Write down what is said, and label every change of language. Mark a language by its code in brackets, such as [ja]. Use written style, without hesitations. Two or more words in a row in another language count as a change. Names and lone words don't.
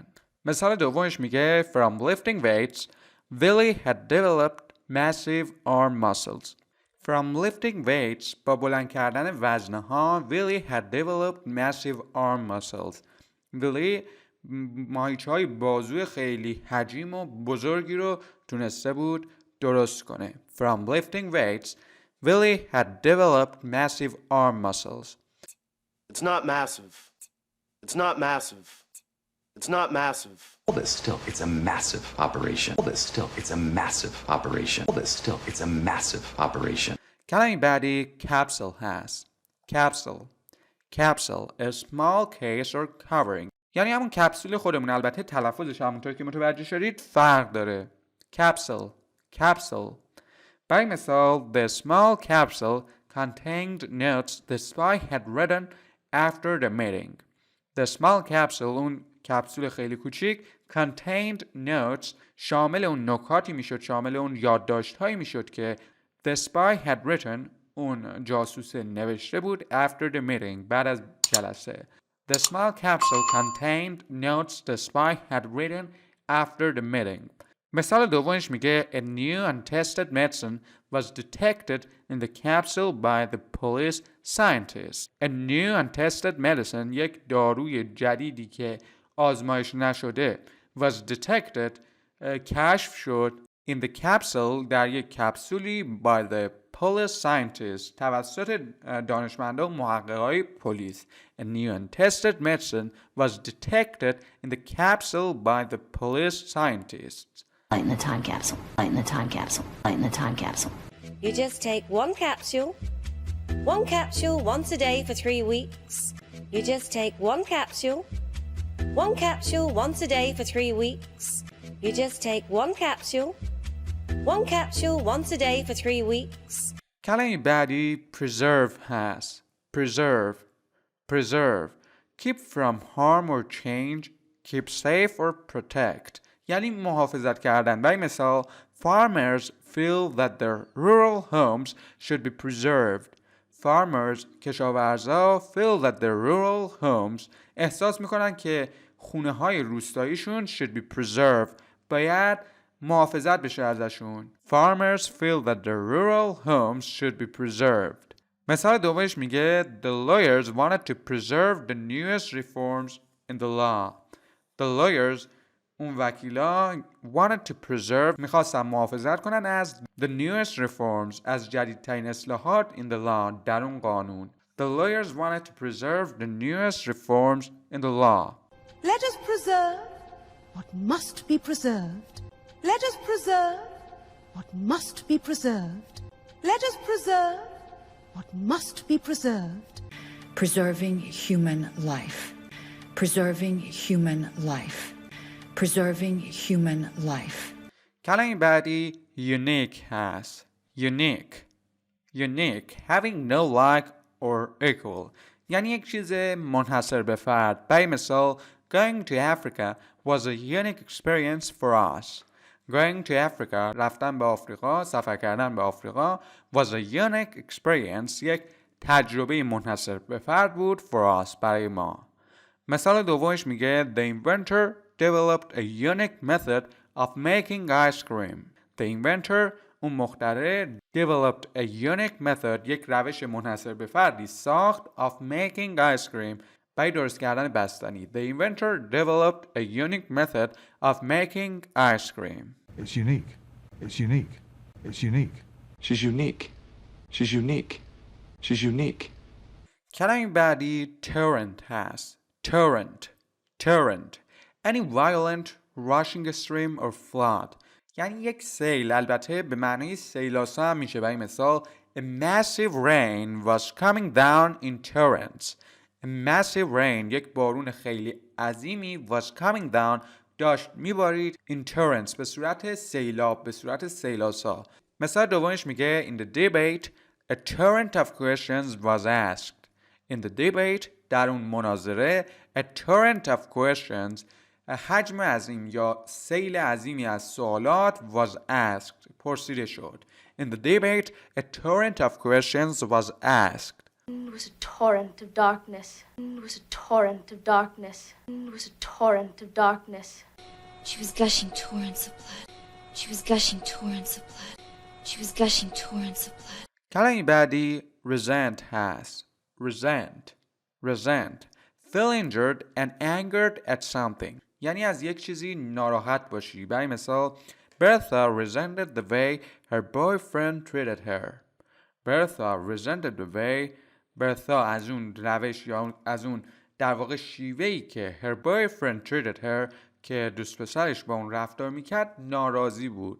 [fa] مثال دومش میگه [en] From lifting weights, Willie had developed massive arm muscles. From lifting weights [fa] با بلند کردن وزنه ها [en] Willie had developed massive arm muscles. [fa] Willie ماهیچه های بازوی خیلی حجیم و بزرگی رو تونسته بود درست کنه. [en] From lifting weights, Willie had developed massive arm muscles. It's not massive. It's not massive. It's not massive. Hold it still. It's a massive operation. Hold it still. It's a massive operation. Hold it still. It's a massive operation. [fa] کلمه بعدی capsule هست. [en] Capsule. Capsule, a small case or covering. [fa] یعنی همون کپسول خودمون، البته تلفظش همونطور که متوجه شدید فرق داره. [en] Capsule. Capsule. [fa] برای مثال [en] The small capsule contained notes the spy had written after the meeting. The small capsule [fa] اون کپسول خیلی کوچیک [en] contained notes [fa] شامل اون نکاتی میشد، شامل اون یادداشت‌هایی میشد که [en] the spy had written [fa] اون جاسوس نوشته بود [en] after the meeting [fa] بعد از جلسه. [en] The small capsule contained notes the spy had written after the meeting. [fa] مثال دومش میگه [en] A new untested medicine was detected in the capsule by the police scientists. A new untested medicine یک داروی جدیدی که آزمایش نشده was detected کشف شد in the capsule در یک کپسولی by the police scientists توسط دانشمندان و محققای پلیس. A new untested medicine was detected in the capsule by the police scientists. Light in the time capsule. Light in the time capsule. Light in the time capsule. You just take one capsule once a day for 3 weeks. You just take one capsule once a day for 3 weeks. You just take one capsule once a day for 3 weeks. [fa] کلمه بعدی preserve هست. [en] Preserve. Preserve. Keep from harm or change. Keep safe or protect. [fa] یعنی محافظت کردن. برای مثال [en] Farmers feel that their rural homes should be preserved. Farmers کشاورزا feel that their rural homes [fa] احساس میکنن که خونه های روستاییشون [en] should be preserved. [fa] باید محافظت بشه ازشون. [en] Farmers feel that their rural homes should be preserved. [fa] مثال دومش میگه [en] The lawyers wanted to preserve the newest reforms in the law. The lawyers [fa] اون وکیلا [en] wanted to preserve [fa] میخواستن محافظت کنن از [en] the newest reforms [fa] از جدیدترین اصلاحات [en] in the law [fa] در اون قانون. [en] The lawyers wanted to preserve the newest reforms in the law. Let us preserve what must be preserved. Let us preserve what must be preserved. Let us preserve what must be preserved. Preserving human life. Preserving human life. Preserving human life. [fa] کلمه بعدی unique هست. [en] Unique. Unique. Having no like or equal. [fa] یعنی یک چیز منحصر به فرد. برای مثال [en] Going to Africa was a unique experience for us. Going to Africa [fa] رفتن به آفریقا، سفر کردن به آفریقا [en] was a unique experience [fa] یک تجربه منحصر به فرد بود [en] for us [fa] برای ما. مثال دومش میگه [en] The inventor developed a unique method of making ice cream. The inventor, [fa] اون مخترع، [en] developed a unique method، [fa] یک روش منحصر به فردی ساخت [en] of making ice cream، [fa] برای درست کردن بستنی. [en] The inventor developed a unique method of making ice cream. It's unique. It's unique. It's unique. She's unique. She's unique. She's unique. [fa] کلمه بعدی torrent هست. [en] Torrent. Any violent rushing stream or flood. [fa] یعنی یک سیل، البته به معنی سیلاسا هم میشه. برای مثال [en] A massive rain was coming down in torrents. A massive rain، [fa] یک بارون خیلی عظیمی [en] was coming down، [fa] داشت میبارید [en] in torrents، [fa] به صورت سیلاب، به صورت سیلاسا. مثال دومش میگه [en] In the debate a torrent of questions was asked. In the debate، [fa] در اون مناظره [en] a torrent of questions، [fa] حجم عظیم یا سیل عظیمی از سوالات [en] was asked، [fa] پرسیده شد. [en] In the debate a torrent of questions was asked. It was a torrent of darkness. It was a torrent of darkness. It was a torrent of darkness. She was gushing torrents of blood. She was gushing torrents of blood. She was gushing torrents of blood. [fa] کلمه بعدی resent هست. [en] Resent. Feel injured and angered at something. [fa] یعنی از یک چیزی ناراحت باشی. برای مثال [en] Bertha resented the way her boyfriend treated her. [fa] Bertha از اون روش یا از اون در واقع شیوهی که [en] her boyfriend treated her [fa] که دوست پسرش با اون رفتار میکرد ناراضی بود.